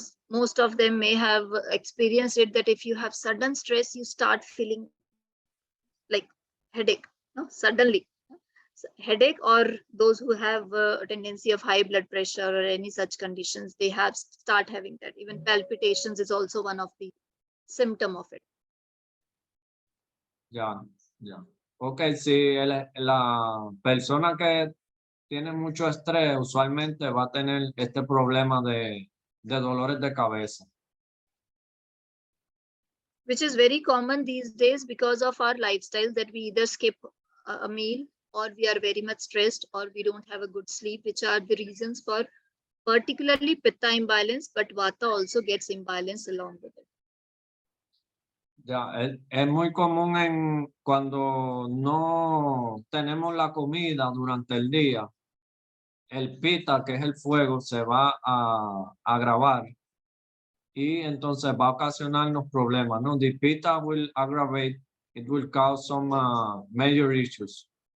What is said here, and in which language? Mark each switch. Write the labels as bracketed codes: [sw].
[en] Most of them may have experienced it, that if you have sudden stress, you start feeling like headache, no? Suddenly. Headache, or those who have a tendency of high blood pressure or any such conditions, they start having that. Even palpitations is also one of the symptom of it. Ya. [es] Ok, si la persona que tiene mucho estrés usualmente va a tener este problema de dolores de cabeza. [en] Which is very common these days because of our lifestyle, that we either skip a meal, or we are very much stressed, or we don't have a good sleep, which are the reasons for particularly pitta imbalance, but vata also gets imbalance along with it. [es] Ya, es muy común cuando no tenemos la comida durante el día, el pita, que es el fuego, se va a agravar y entonces va a ocasionarnos problemas, ¿no? [en] The pita will aggravate, it will cause some major issues.